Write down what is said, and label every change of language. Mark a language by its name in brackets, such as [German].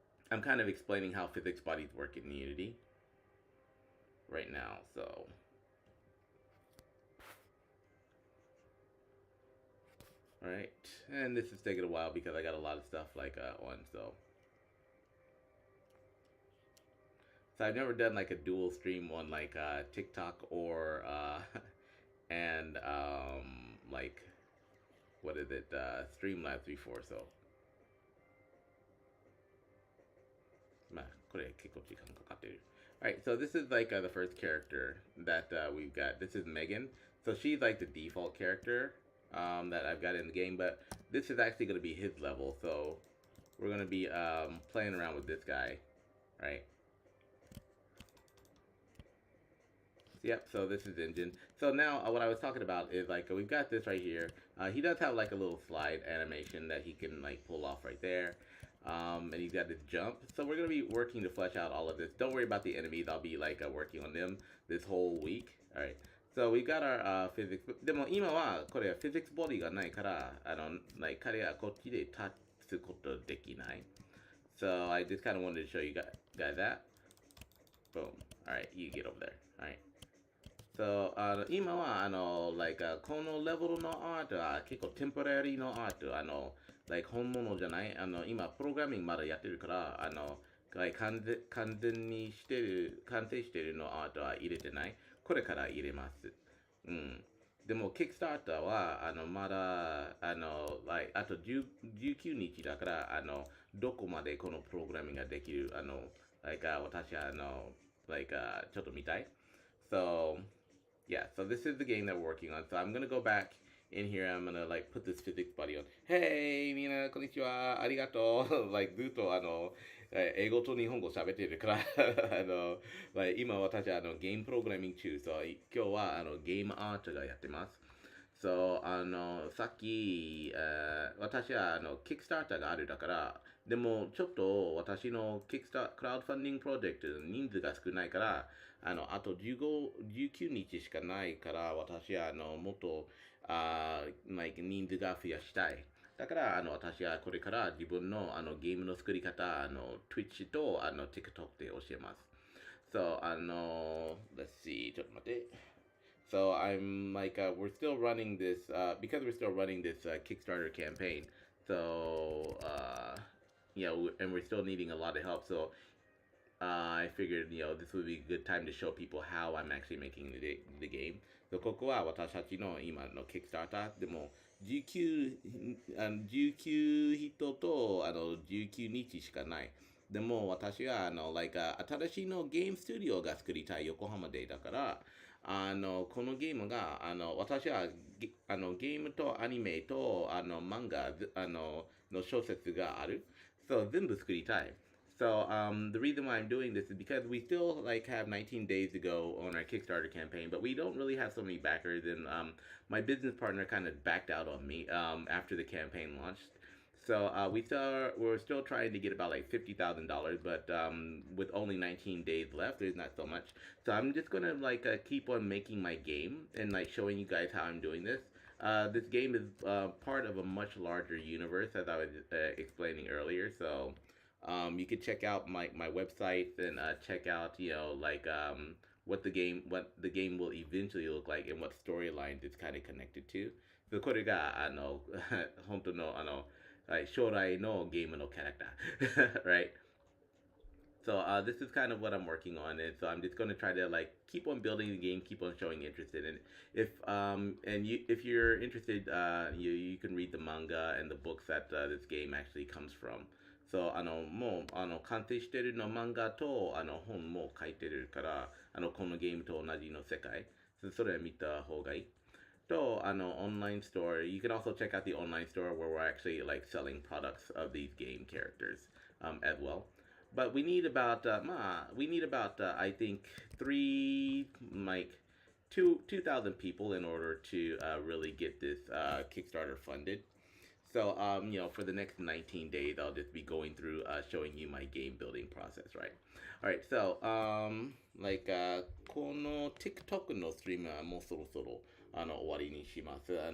[English] I'm kind of explaining how physics bodies work in Unity right now, so alright, and this is taking a while because I got a lot of stuff like on, so I've never done like a dual stream on like TikTok or and like what is it Streamlabs before, so [Japanese] まあ、これ結構時間かかってる。 [English] Alright, so this is like the first character that we've got. This is Megan. So she's like the default character that I've got in the game, but this is actually going to be his level. So we're going to be playing around with this guy, right? Yep, so this is engine. So now what I was talking about is like we've got this right here. He does have like a little slide animation that he can like pull off right there. And he's got this jump. So we're going to be working to flesh out all of this. Don't worry about the enemies. I'll be like working on them this whole week. Alright. So we got our physics. [Japanese] でも今はこれフィジックスボディがないからlike 彼はこっちで立つことできない。 [English] So I just kind of wanted to show you guys that. Boom. Alright, you get over there. Alright. [Japanese] So, 今はlike このレベルのアートは結構テンポラリーのアート、like 本物じゃない、今プログラミングまだやってるから、like 完成してるのアートは入れてない。これから入れます。うん。でも、キックスターターは、まだ、like あと19日だから、どこまでこのプログラミングができる、like 私は、like ちょっと見たい。 [English] So, yeah, so this is the game that we're working on. So I'm gonna go back in here. I'm gonna like put this physics buddy on. [Japanese] Hey, みんなこんにちは。ありがとう。like ずっと英語と日本語喋ってるからlike 今私はゲームプログラミング中。 So 今日はゲームアートがやってます。So さっき、私はキックスターターがあるだから、でもちょっと私のキックスタークラウドファンディングプロジェクト人数が少ないから、あと19日しかないから、私はもっとlike 人数が増やしたい。だから私はこれから自分のゲームの作り方、Twitch とTikTok で教えます。 [English] So, let's see, [Japanese] ちょっと待って。 [English] So I'm like, we're still running this, because we're still running this Kickstarter campaign. So, yeah, and we're still needing a lot of help. So I figured, this would be a good time to show people how I'm actually making the game. [Japanese] So ここは私たちの今の Kickstarter でも19人と19日しかない。でも私はlike 新しいのゲームスタジオが作りたい横浜でだからこのゲームが私はゲームとアニメと漫画の小説がある。そう全部作りたい。 [English] So the reason why I'm doing this is because we still like have 19 days to go on our Kickstarter campaign, but we don't really have so many backers, and my business partner kind of backed out on me after the campaign launched. So we're still trying to get about like $50,000, but with only 19 days left, there's not so much. So I'm just gonna like keep on making my game and like showing you guys how I'm doing this. This game is part of a much larger universe, as I was explaining earlier. So you can check out my website and check out like what the game will eventually look like and what storylines it's kind of connected to. [Japanese] So これが本当の将来のゲームのキャラクターright? [English] So this is kind of what I'm working on, and so I'm just going to try to like keep on building the game, keep on showing interest in it. If you're interested, you can read the manga and the books that this game actually comes from. [Japanese] So もう完成してるの漫画と本も書いてるからこのゲームと同じの世界それ見た方がいい。 [English] So on an online store, you can also check out the online store where we're actually like selling products of these game characters as well. But we need about I think like 2,000 people in order to really get this Kickstarter funded. So for the next 19 days, I'll just be going through showing you my game building process, right? All right, so like [Japanese] この TikTok のストリームはもうそろそろ終わりにします。